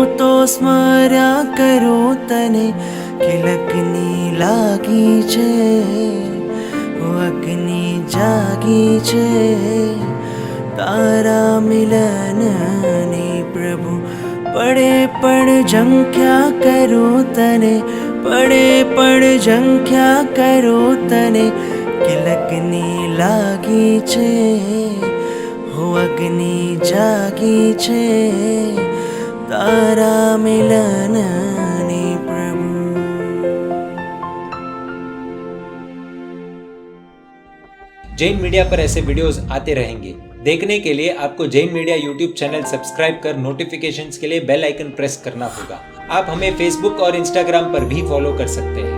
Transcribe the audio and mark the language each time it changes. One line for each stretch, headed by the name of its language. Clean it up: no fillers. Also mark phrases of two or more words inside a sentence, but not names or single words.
Gujarati: તો સ્મર્યા કરો તને, કે લગની લાગી છે વો અગ્નિ જાગી છે, તારા મિલન ને પ્રભુ પડે પડ ઝંખ્યા કરો તને, પડે પડ ઝંખ્યા કરો તને, કે લગની લાગી છે હો અગ્નિ જાગી છે તારા મિલનની પ્રભુ.
Hindi: जैन मीडिया पर ऐसे वीडियोस आते रहेंगे. देखने के लिए आपको जैन मीडिया यूट्यूब चैनल सब्सक्राइब कर नोटिफिकेशंस के लिए
English: bell icon press
Hindi: करना होगा. आप हमें फेसबुक और इंस्टाग्राम पर भी फॉलो कर सकते हैं.